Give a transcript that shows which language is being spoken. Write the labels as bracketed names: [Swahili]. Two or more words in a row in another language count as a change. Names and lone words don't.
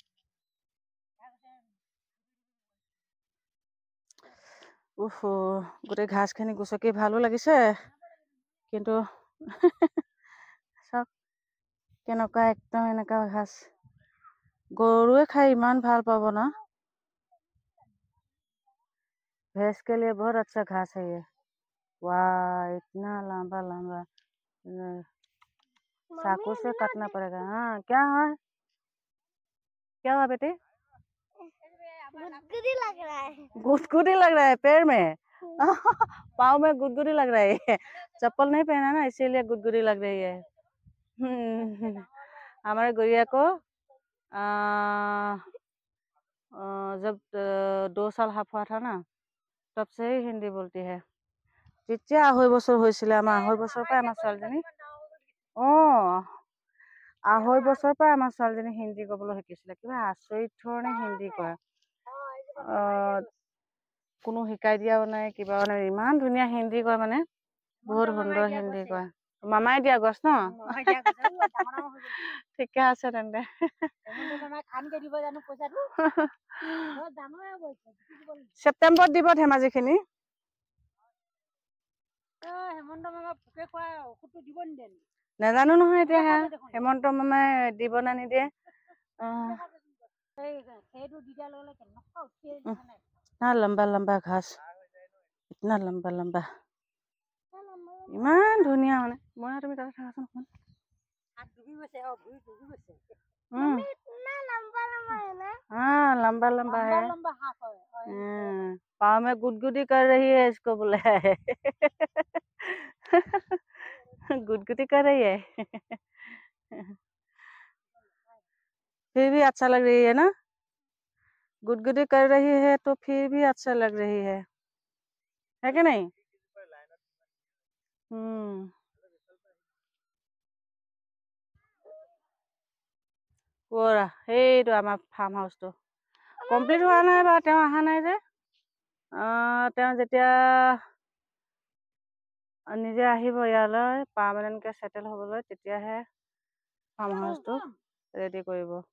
[Assamese] গোটেই ঘাঁহখিনি গুচকি ভালো লাগিছে, কিন্তু চাওক কেনেকুৱা একদম এনেকুৱা ঘাঁহ। গৰুৱে খাই ইমান ভাল পাব না। [Hindi] भैंस के लिए बहुत अच्छा घास है ये। वाह, इतना लंबा लंबा, चाकू से काटना पड़ेगा। हाँ, क्या है, क्या हुआ बेटे? गुदगुदी लग रहा है। गुदगुदी लग रहा है पैर में। पाँव में गुदगुदी लग रहा है। चप्पल नहीं पहना ना, इसीलिए गुदगुदी लग रही है। हमारे गुड़िया को जब 2 साल हाफ हुआ था ना, तब से ही हिंदी बोलती है। [Assamese] যেতিয়া 2.5 বছৰ হৈছিলে, আমাৰ 2.5 বছৰৰ পৰাই আমাৰ ছোৱালীজনী 2.5 বছৰৰ পৰাই আমাৰ ছোৱালীজনী হিন্দী ক'বলৈ শিকিছিলে। কিবা আচৰিত ধৰণে হিন্দী কয়, কোনো শিকাই দিয়াও নাই, কিবাও নাই, ইমান ধুনীয়া হিন্দী কয় মানে, বহুত সুন্দৰ হিন্দী কয়। মামাই দিয়া গছ ন? ঠিকে আছে তেন্তে। ছেপ্টেম্বৰত দিব ধেমাজিখিনি। নাজানো নহয় এতিয়া, হেমন্ত মামাই দিব না নিদিয়ে। [Hindi] इतना लंबा लंबा घास, इतना लंबा लंबा, [Assamese] ইমান ধুনীয়া মানে। মই তুমি তাতে থাকাচোন অকণ। [Hindi] हाँ, लंबा लंबा है। पाँव में गुदगुदी कर रही है इसको बुलाया है। गुदगुदी कर रही है। फिर भी अच्छा लग रही है ना, गुदगुदी कर रही है तो फिर भी अच्छा लग रही है कि नहीं? [Assamese] সেইটো আমাৰ ফাৰ্ম হাউচটো কমপ্লিট হোৱা নাই বা তেওঁ অহা নাই যে। তেওঁ যেতিয়া নিজে আহিব ইয়ালৈ পাৰ্মানেণ্টকৈ ছেটেল হ'বলৈ, তেতিয়াহে ফাৰ্ম হাউচটো ৰেডি কৰিব।